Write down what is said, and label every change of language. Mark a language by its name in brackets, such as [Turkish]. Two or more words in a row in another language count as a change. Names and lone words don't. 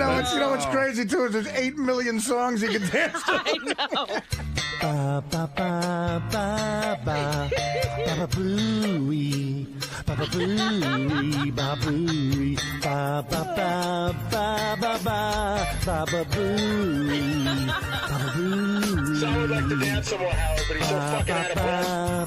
[English] You know what's crazy too is there's 8 million songs you can dance to. I know. Ba ba ba ba ba ba booey ba ba booey ba booey ba ba ba ba ba ba ba booey ba booey. So I would like to dance somewhere, Howard, but he's so fucking out of breath.